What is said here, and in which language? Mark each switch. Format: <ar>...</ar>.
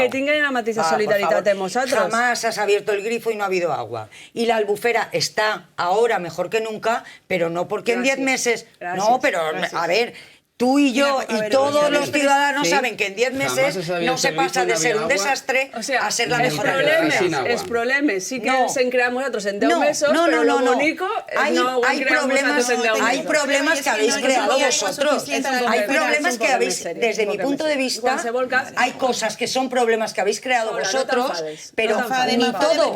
<es>Que tengan la</es> <ca>mateixa solidaritat</ca> <es>de nosotros. Jamás has abierto el grifo y no ha habido agua. Y la Albufera está ahora mejor que nunca, pero no porque en 10 meses... No, pero a ver... Tú y yo y todos los ciudadanos saben que en 10 meses no se pasa de ser un desastre a ser la mejor.</es> <ca>Els problemes sí que els en creem nosaltres en 10 mesos, però lo bonico no ho en creem nosaltres en 10 mesos.</ca> <es>Hay problemas que habéis creado vosotros. Hay problemas que habéis, desde mi punto de vista, hay cosas que son problemas que habéis creado vosotros, però ni todo.</es>